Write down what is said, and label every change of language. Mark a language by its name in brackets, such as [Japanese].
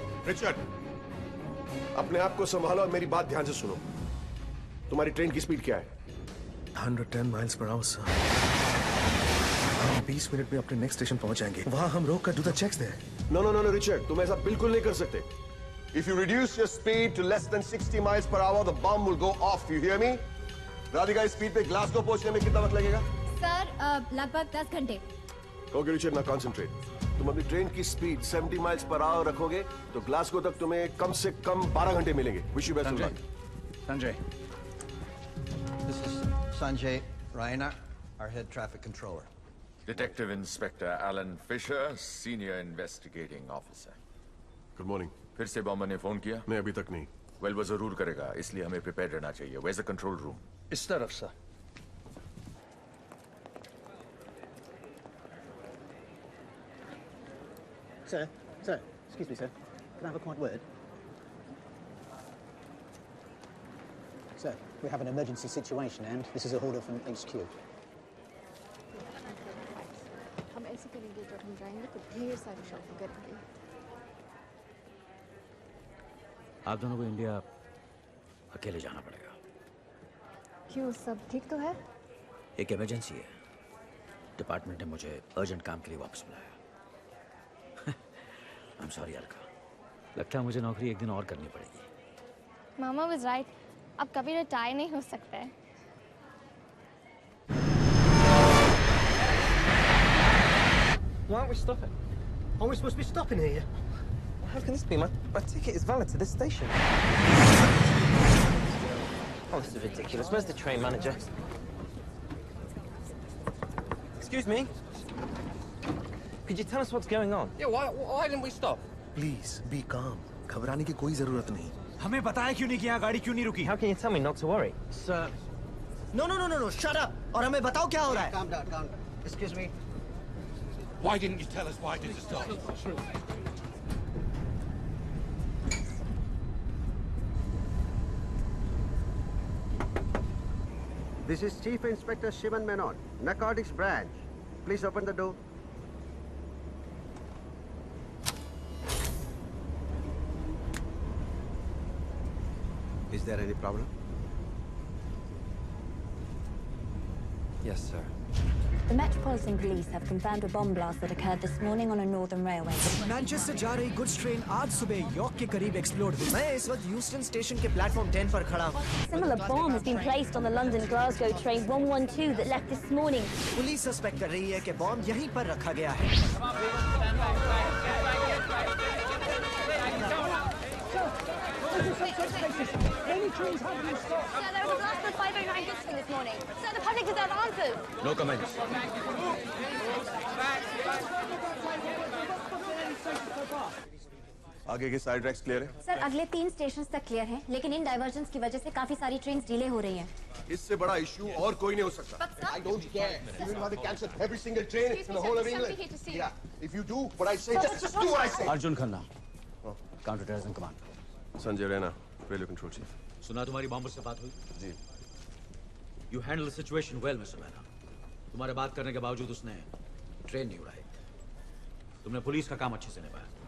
[Hindi] Richard, अपने आप को संभालो और मेरी बात ध्यान से सुनो. तुम्हारी ट्रेन की स्पीड क्या है? [English] 110 miles per hour, sir. [Hindi] हम 20 मिनट में अपने नेक्स्ट स्टेशन पहुंच जाएंगे. वहां हम रोक कर [English] do the checks there. [Hindi] No, Richard, तुम ऐसा बिल्कुल नहीं कर सकते. [English] If you reduce your speed to less than 60 miles per hour, the bomb will go off. You hear me? [Hindi] Radhika, इस स्पीड पे ग्लासगो पहुंचने में कितना वक्त लगेगा? सर, लगभग 10 घंटे. [English] Okay Richard, ना concentrate. [Hindi] तुम अपनी ट्रेन की स्पीड 70 माइल्स पर आवर रखोगे तो ग्लासगो तक तुम्हें कम से कम 12 घंटे मिलेंगे. [English] Wish you best of luck. Sanjay. This is Sanjay Raina, our head traffic controller. Detective Inspector Alan Fisher, Senior Investigating Officer. Good morning. [Hindi] फिर से बॉम्बर ने फोन किया? नहीं, अभी तक नहीं. Well, वो जरूर करेगा, इसलिए हमें प्रिपेयर रहना चाहिए. [English] Where's the control room? [Hindi] इस तरफ sir. [English] Sir, excuse me, sir. Can I have a quiet word? Sir, we have an emergency situation and this is a order from HQ. [Hindi] हम ऐसे करेंगे जब हम जाएंगे तो ढेर सारी शॉपिंग करेंगे। आप दोनों को इंडिया अकेले जाना पड़ेगा। क्यों, सब ठीक तो है? एक इमरजेंसी है। डिपार्टमेंट ने मुझे अर्जेंट काम के लिए वापस बुलाया। [English] I'm sorry Alka. [Hindi] लगता है मुझे नौकरी एक दिन और करनी पड़ेगी। [English] मामा was right. [Hindi] अब कभी रिटायर नहीं हो सकता है। [English] Why aren't we stopping? Aren't we supposed to be stopping here? How can this be? My ticket is valid to this station. Oh, this is ridiculous. Where's the train manager? Excuse me? Could you tell us what's going on? Yeah, why didn't we stop? Please, be calm. [Hindi] घबराने की कोई जरूरत नहीं। हमें बताया क्यों नहीं कि यहाँ गाड़ी क्यों नहीं रुकी? [English] How can you tell me not to worry? Sir. No, shut up! [Hindi] और हमें बताओ क्या हो रहा है? [English] Calm down. Excuse me. Why didn't you tell us why did you stop? This is Chief Inspector Shivan Menon, Narcotics Branch. Please open the door. Is there any problem? Yes, sir. The Metropolitan Police have confirmed a bomb blast that occurred this morning on a northern railway. [Hindi] Manchester जा रही goods train आज सुबह York के करीब explode हुई। मैं इस वक्त ह्यूस्टन स्टेशन के प्लेटफॉर्म 10 पर खड़ा हूँ। [English] Similar bomb has been placed on the London Glasgow train 112 that left this morning. [Hindi] Police suspect कर रही है कि बॉम्ब यहीं पर रखा गया है। [English] Many trains have been stopped. Sir, there was a blast on 509 Houston this morning. Sir, the public deserve answers. No comments. [Hindi] आगे के साइड ट्रैक्स क्लियर है? सर, अगले 3 स्टेशंस तक क्लियर हैं, लेकिन इन डाइवर्जन्स की वजह से काफी सारी ट्रेन डिले हो रही हैं। इससे बड़ा इशू और कोई नहीं हो सकता। [English] I don't care. Even if they cancel every single train in the whole of England. Yeah. If you do what I say, just do what I say. [Hindi] Arjun Khanna, counter terrorism command. Sanjay Raina, railway control chief. सुना तुम्हारी bomber से बात हुई? जी। [English] You handle the situation well, Mr. Rana. [Hindi] तुम्हारे बात करने के बावजूद उसने ट्रेन नहीं उड़ाई। तुमने पुलिस का काम अच्छे से निभाया।